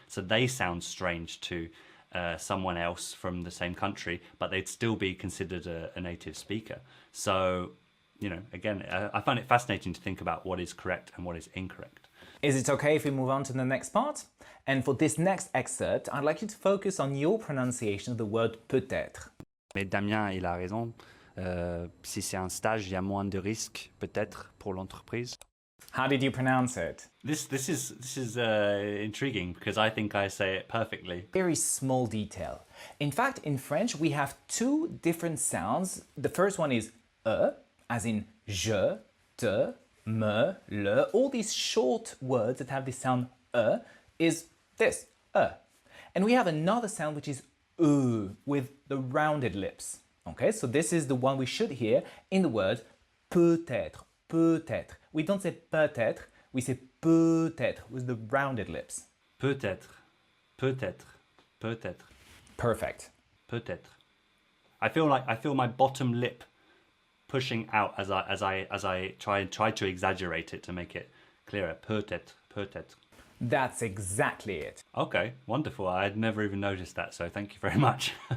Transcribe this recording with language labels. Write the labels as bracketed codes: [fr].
[en] So they sound strange to someone else from the same country, but they'd still be considered a native speaker. So, you know, again, I find it fascinating to think about what is correct and what is incorrect. Is it okay if we move on to the next part? And for this next excerpt, I'd like you to focus on your pronunciation of the word peut-être. [fr] Mais Damien, il a raison. Si c'est un stage, il y a moins de risques, peut-être, pour l'entreprise. [en] How did you pronounce it? This is intriguing because I think I say it perfectly. Very small detail. In fact, in French, we have two different sounds. The first one is as in je, te, me, le. All these short words that have this sound is this, And we have another sound which is with the rounded lips. Okay, so this is the one we should hear in the word peut-être, peut-être. We don't say peut-être, we say peut-être with the rounded lips. [fr] Peut-être, peut-être, peut-être, [en] Perfect. [fr] peut-être. [en] I feel my bottom lip pushing out as I try to exaggerate it to make it clearer. [fr] Peut-être, peut-être. [en] That's exactly it. Okay, wonderful. I had never even noticed that, so thank you very much.